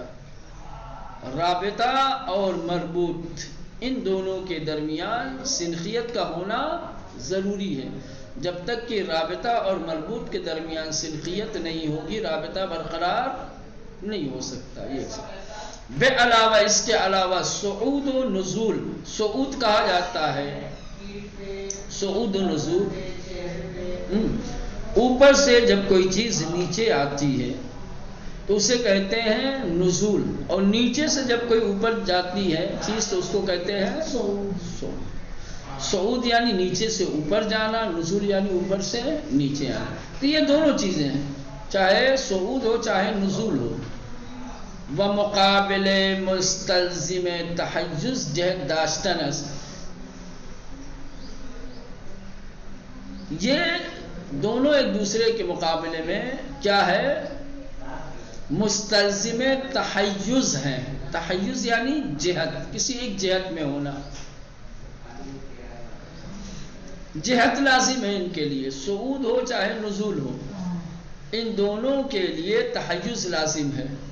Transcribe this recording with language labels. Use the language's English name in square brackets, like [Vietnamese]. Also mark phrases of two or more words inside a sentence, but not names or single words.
[Urdu] رابطہ اور مربوط، ان دونوں کے درمیان سنخیت کا ہونا ضروری ہے۔ جب تک کہ رابطہ اور مربوط کے درمیان سنخیت نہیں ہوگی، رابطہ برقرار نہیں ہو سکتا۔ یہ بے علاوہ اس کے علاوہ صعود و نزول، صعود کہا جاتا ہے، صعود و نزول، اوپر سے جب کوئی چیز نیچے آتی ہے تو اسے کہتے ہیں نزول، اور نیچے سے جب کوئی اوپر جاتی ہے چیز تو اس کو کہتے ہیں صعود، یعنی نیچے سے اوپر جانا، نزول یعنی اوپر سے نیچے آنا۔ تو یہ دونوں چیزیں ہیں، چاہے صعود ہو چاہے نزول ہو۔ [Persian] ومقابل مستلزم تحیز جہت داشتن است، [Urdu] یہ دونوں ایک دوسرے کے مقابلے میں کیا ہے؟ مستلزم تحیز ہیں، تحیز یعنی جہت، کسی ایک جہت میں ہونا، جہت لازم ہے ان کے لیے، صعود ہو چاہے نزول ہو، ان دونوں کے لیے تحیز لازم ہے۔